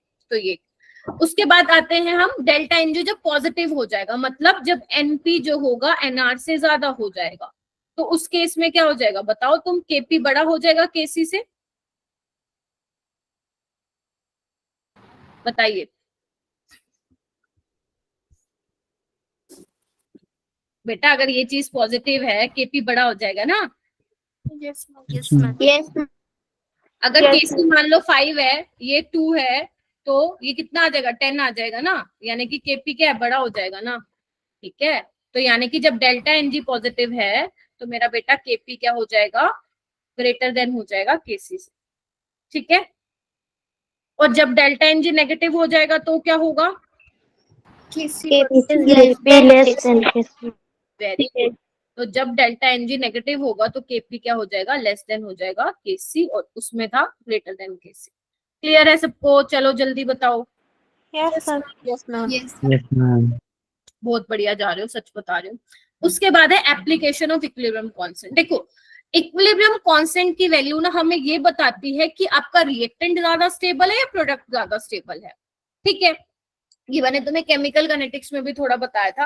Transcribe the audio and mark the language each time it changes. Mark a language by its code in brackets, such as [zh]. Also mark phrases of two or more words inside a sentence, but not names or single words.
[hi] तो ये, उसके बाद आते हैं हम [en] delta NG [hi] जब पॉजिटिव हो जाएगा, मतलब जब एनपी जो होगा एनआर से ज्यादा हो जाएगा, तो उस केस में क्या हो जाएगा बताओ तुम? केपी बड़ा हो जाएगा केसी से, बताइए। बेटा अगर ये चीज पॉजिटिव है, केपी बड़ा हो जाएगा ना। [en] Yes, ma'am. Yes, ma'am. Yes. [hi] अगर [en] Yes, [hi] केसी मान लो 5 है, ये 2 है, तो ये कितना आ जाएगा, 10 आ जाएगा ना, यानी कि केपी क्या है, बड़ा हो जाएगा ना। ठीक है, तो यानी कि जब [en] delta NG [hi] पॉजिटिव है तो मेरा बेटा केपी क्या हो जाएगा, [en] greater than [hi] हो जाएगा केसी से। ठीक है, और जब [en] delta NG [hi] नेगेटिव हो जाएगा तो क्या होगा, [en] KC KP is less less than KC. very good. [hi] तो जब [en] delta NG [hi] नेगेटिव होगा तो केपी क्या हो जाएगा, [en] less than [hi] हो जाएगा केसी, और उसमें था [en] greater than KC. [hi] क्लियर है सबको? चलो जल्दी बताओ। [en] Yes, ma'am. Yes, ma'am. Yes. Yes, ma'am. [hi] बहुत बढ़िया जा रहे हो, सच बता रहे हो। उसके बाद है [en] application of equilibrium constant. [hi] देखो [en] equilibrium constant [hi] की वैल्यू ना हमें ये बताती है कि आपका रिएक्टेंट ज्यादा स्टेबल है या प्रोडक्ट ज्यादा स्टेबल है। ठीक है, ये मैंने तुम्हें [en] chemical kinetics [hi] में भी थोड़ा बताया था।